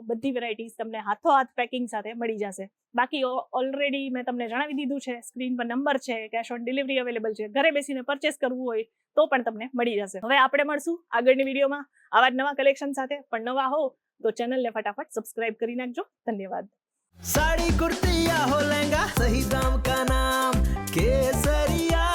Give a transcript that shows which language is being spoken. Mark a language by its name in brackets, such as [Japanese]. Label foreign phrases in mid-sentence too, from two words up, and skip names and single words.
[Gujarati] બધી વેરાયટીઝ તમને હાથોહાથ પેકિંગ સાથે મળી જશે. બાકી ઓલરેડી મેં તમને જણાવી દીધું છે, સ્ક્રીન પર નંબર છે, કેશ ઓન ડિલિવરી અવેલેબલ છે. ઘરે બેસીને પરચેસ કરવું હોય તો પણ તમને મળી જશે. હવે આપણે મળશું આગળની વિડીયોમાં આવા જ નવા કલેક્શન સાથે. પણ નવા હો તો ચેનલને ફટાફટ સબસ્ક્રાઇબ કરી નાખજો. ધન્યવાદ. [Hindi] साड़ी कुर्ती या हो लहंगा, सही दाम का नाम केसरिया।